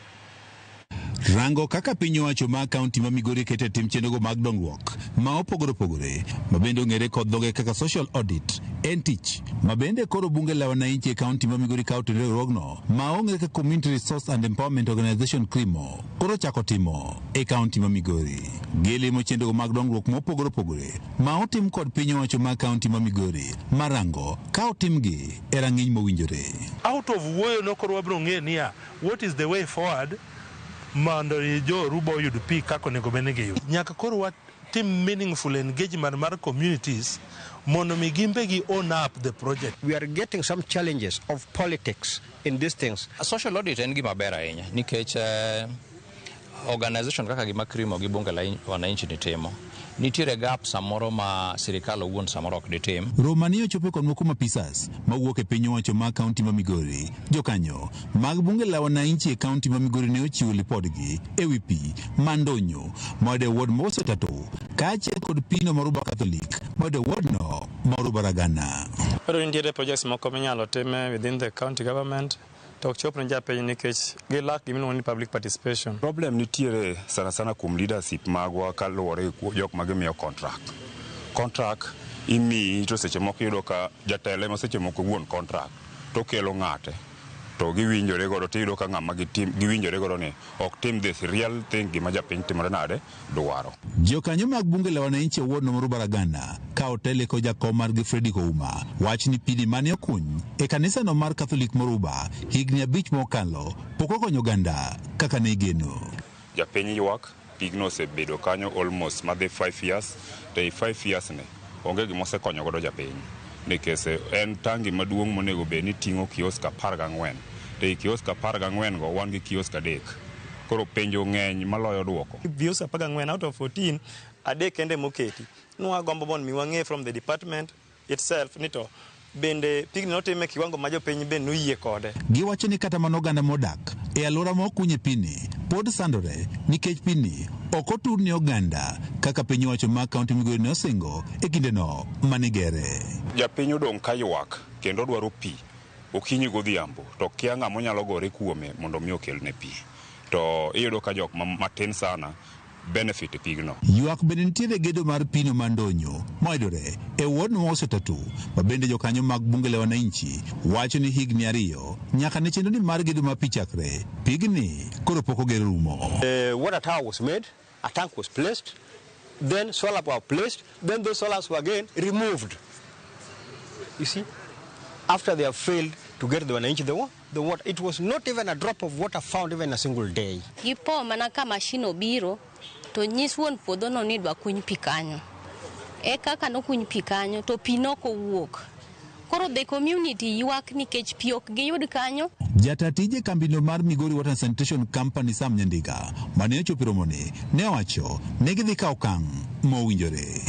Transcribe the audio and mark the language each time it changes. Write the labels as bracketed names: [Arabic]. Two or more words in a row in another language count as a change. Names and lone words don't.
[Luo (Kenya and Tanzania)] Rango kaka piny owacho ma kaunti ma Migori keto tim chenrogo mag dongruok ma opogore ma bende ong'ere kod dhoge kaka [English] social audit [Luo (Kenya and Tanzania)] en tich ma bende koro Bunge La Wananchi e kaunti ma Migori kawo to riwruogno ma ong'ere kaka [English] Community Resource and Empowerment Organization [Luo (Kenya and Tanzania)] Crimo koro chako timo e kaunti ma Migori. Gilimo chenrogo mag dongruok ma opogore ma otim kod piny owacho ma kaunti ma Migori marango ka otimgi e rang'iny mowinjore. [English] Out of [Luo (Kenya and Tanzania)] wuoyo no koro wabiro ng'e niya, [English] what is the way forward [Luo (Kenya and Tanzania)] mondo jo Oruba oyud pi kako nego bene gi yud. Nyaka koro watim [English] meaningful engagement [Luo (Kenya and Tanzania)] mar communities mondo mi gimbe gi [English] own up the project. We are getting some challenges of politics in these things. A social audit [Luo (Kenya and Tanzania)] en gima ber ahinya nikech organization kaka gima Crimo gi Bunge La Wananchi ni timo. Nitiere gap samoro ma sirikal owuon samoro ok ditim. Romani ochopo kod moko mapisas mawuok e piny owacho ma kaunti ma Migori. Jokanyo mag Bunge La Wananchi e kaunti ma Migori ne ochiwo lipodgi e wi pi mandonyo mode ward mosetato kaachiel kod pino mar Oruba Catholic mode ward no ma Oruba Ragana. Pero nitiere projects moko minyalo time [English] within the county government [Luo (Kenya and Tanzania)] to chop ne japiny nikech gilak gimiluongo ni [English] public participation. [Luo (Kenya and Tanzania)] Problem nitiere sana kuom leadership magwa kaluwore jok magimiyo contract imiyi to seche moko yudo ka jatelo ma seche moko wuon contract to kelo ng'ate to giwinjore godo to yudo ka ng'ama giwinjore godo ni ok tim [English] this real thing [Luo (Kenya and Tanzania)] gima japiny timore nade dwaro. Jokanyo mag Bunge La Wananchi e ward no Oruba Ragana ka otele ko jakom mar Fredi Kouma wach ni pidi mane okuny e kanisa no mar Catholic Moruba higni 5 mokalo pok okonyo ganda kaka ne igeno. Japiny ywak pigno osebedo kanyo almost madhi 5 years to 5 years ne onge gima osekonyo godo japiny nikech en tangi maduong' monego bed ni ting'o kiosk 14 to kiosk 14 go wan gi kiosk 3 koro penjo ng'eny maloyo duoko. Kiosk 14 out of 14 adek kende moketi nwa gombo mon mi wang'e [English] from the department itself [Luo (Kenya and Tanzania)] nito bende pigni notime kiwango ma jopiny bende noyie kode. Giwacho ni kata mano oganda modak e alwora ma okunye pini pod sandore nikech pini ok otur ni oganda kaka piny owacho ma kaunti Migori ne osingo e kinde no manigere. Japiny odong' ka ywak kendo dwaro pi okinyi godhiambo to kia ng'ama onyalo gore kuome mondo mi okelne pi to iyudo ka jok matin sana benefit pigno. Ywak bende nitiere gedo mar pino mandonyo moyudore e ward no osetatu ma bende jokanyo mag Bunge La Wananchi wacho ni higni 2 nyaka ne chenro ni mar gedo ma pi chakre pigni koro pok oger rumo. [English] Water tower was made, a tank was placed, then solar were placed, then those solars were again removed. You see, after they have failed to get the Wananchi the water, it was not even a drop of water found even a single day. [Luo (Kenya and Tanzania)] Gipo mana ka machine obiro to nyis wuon puodho no ni dwa kuny pi kanyo. E kaka no kuny pi kanyo to pi no kowuok. Koro [English] the community [Luo (Kenya and Tanzania)] ywak nikech pi ok giyud kanyo. Jatatije kambino mar Migori Water and Sanitation Company Sam Nyandiga mane ochopo romone ne owacho ne gidhi kawo okang' mowinjore.